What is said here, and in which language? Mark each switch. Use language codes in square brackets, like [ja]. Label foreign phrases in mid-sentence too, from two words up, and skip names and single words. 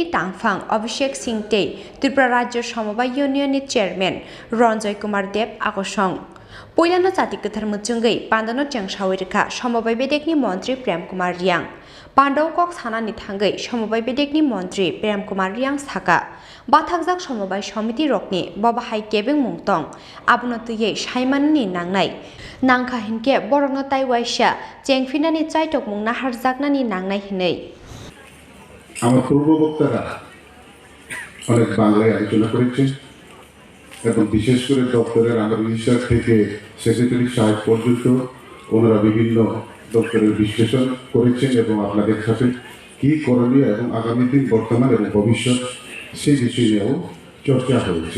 [trp] तांफां अभिषेक सिंहटे त्रिपुरा राज्य समबाय इउनियननि चेयरमैन रन्जय कुमार देव आगसं पहिलानो जाति गोथार मुचुंगै पान्डानो चेंसावैरखा समबाय बेदेक्टि मन्त्री प्रेम कुमार रियां पांडव कक सानानि थांगै समबाय बेदेक्टि मन्त्री प्रेम कुमार रियां साका बाथाकजाक समबाय समिति रकनि बबाहाय केबें मुंतं आबनतियै साइमाननि नांनाय नांखा हिनके बरंनो ताइवाइसा चेंफिनानि चाइटक मुंना हारजाकनानि नांनाय हिनै [bn] আমার পূর্ববক্তারা অনেক বাংলায় আলোচনা করেছেন এবং বিশেষ করে দপ্তরের আন্ডার মিনিস্টার থেকে সেক্রেটারি সাহেব পর্যন্ত ওনারা বিভিন্ন দপ্তরের বিশ্লেষণ করেছেন এবং আপনাদের সাথে কী করণীয় এবং আগামী দিন বর্তমান এবং ভবিষ্যৎ সেই বিষয় নিয়েও চর্চা হয়েছে।